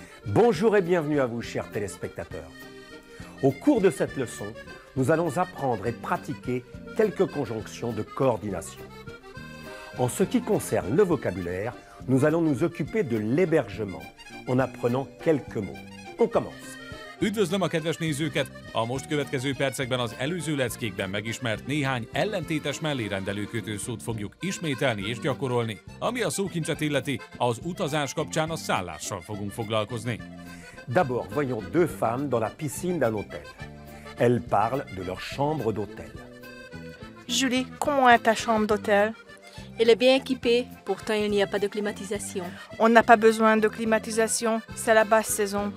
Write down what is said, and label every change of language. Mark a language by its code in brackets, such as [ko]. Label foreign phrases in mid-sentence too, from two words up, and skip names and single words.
[fr] Bonjour et bienvenue à vous, chers téléspectateurs. Au cours de cette leçon, nous allons apprendre et pratiquer quelques conjonctions de coordination. En ce qui concerne le vocabulaire, nous allons nous occuper de l'hébergement en apprenant quelques mots. On commence. [hu] Üdvözlöm a kedves nézőket! A most következő percekben az előző leckékben megismert néhány ellentétes mellérendelő kötőszót fogjuk ismételni és gyakorolni. Ami a szókincset illeti, az utazás kapcsán a szállással fogunk foglalkozni. [fr] D'abord, voyons deux femmes dans la piscine d'un hôtel. Elles parlent de leur chambre d'hôtel. Julie, comment est ta chambre d'hôtel? Elle est bien équipée, pourtant il n'y a pas de climatisation. On n'a pas besoin de climatisation, c'est la basse saison.